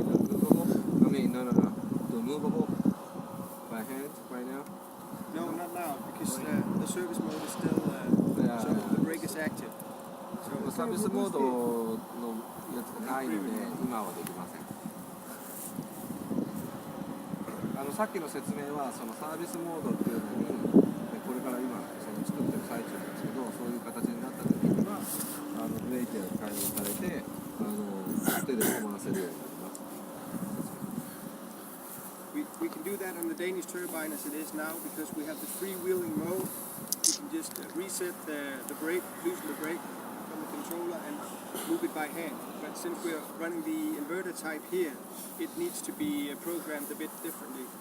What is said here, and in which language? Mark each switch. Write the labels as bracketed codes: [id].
[en] movable by hand right now? No, not now, because the service mode is still, Yeah, so yeah. the brake is active. So [ja] サービスモードのやつがないので今はできません。さっきの説明はそのサービスモードっていうのにこれから今その作ってる最中なんですけど、そういう形になった時にはブレーキが解放されて手で止まらせるようになります。 [en] we can do that on the Danish turbine as it is now, because we have the freewheeling mode. You can just reset the brake, loosen the brake from the controller and move it by hand. But since we're running the inverter type here, it needs to be programmed a bit differently.